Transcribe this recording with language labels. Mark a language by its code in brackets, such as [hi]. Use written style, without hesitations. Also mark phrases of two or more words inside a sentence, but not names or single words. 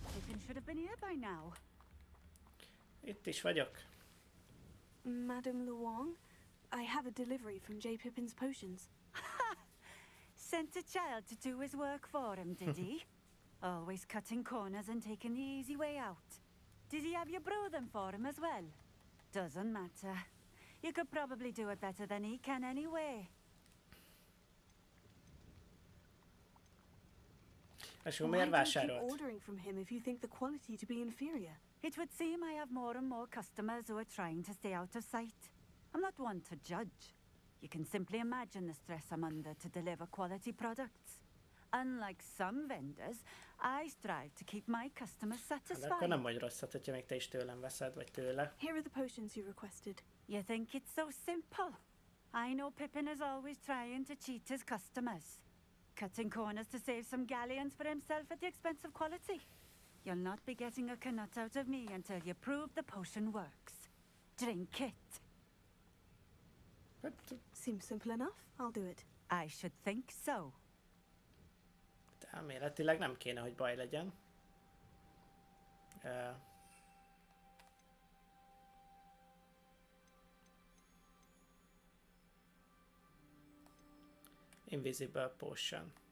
[en] Pippin should have been here by now. [hu] Itt is vagyok. [en] Madame Luong, I have a delivery from J. Pippin's potions. Sent a child to do his work for him, did he? Always cutting corners and taking the easy way out. Did he have you brew them for him as well? Doesn't matter. You could probably do it better than he can anyway. [hu] És miért vásárolt? [en] Keep ordering from him if you think the quality to be inferior. It would seem I have more and more customers who are trying to stay out of sight. I'm not one to judge. You can simply imagine the stress I'm under to deliver quality products. Unlike some vendors, I strive to keep my customers satisfied. [hu] Akkor nem vagy rosszat, hogyha még te is tőlem veszed, vagy tőle. [en] Here are the potions you requested. You think it's so simple? I know Pippin is always trying to cheat his customers. Cutting corners to save some galleons for himself at the expense of quality. You'll not be getting a canut out of me until you prove the potion works. Drink it. Seems simple enough. I'll do it. I should think so. [hu] De elméletileg nem kéne, hogy baj legyen. [en] Invisible Potion.